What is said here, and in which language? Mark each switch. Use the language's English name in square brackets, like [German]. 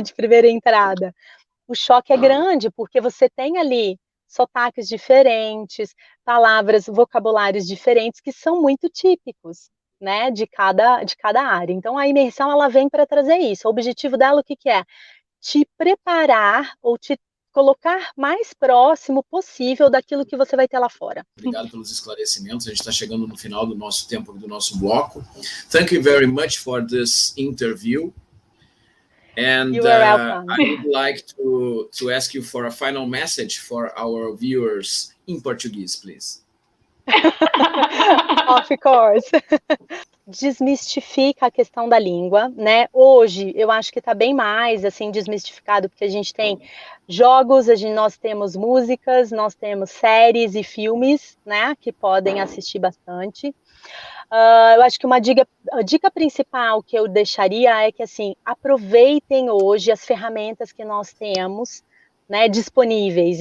[Portuguese] De primeira entrada. O choque é grande, porque você tem ali sotaques diferentes, palavras, vocabulários diferentes, que são muito típicos, né, de cada área. Então, a imersão, ela vem para trazer isso. O objetivo dela, o que é? Te preparar ou te colocar mais próximo possível daquilo que você vai ter lá fora. Obrigado pelos esclarecimentos. A gente está chegando no final do nosso tempo, do nosso bloco. [English] Thank you very much for this interview. And I would like to ask you for a final message for our viewers in Portuguese, please. Of course. [Portuguese] Desmistifica a questão da língua, né? Hoje eu acho que está bem mais assim desmistificado, porque a gente tem jogos, nós temos músicas, nós temos séries e filmes, né? Que podem assistir bastante. Eu acho que a dica principal que eu deixaria é que, assim, aproveitem hoje as ferramentas que nós temos, né, disponíveis.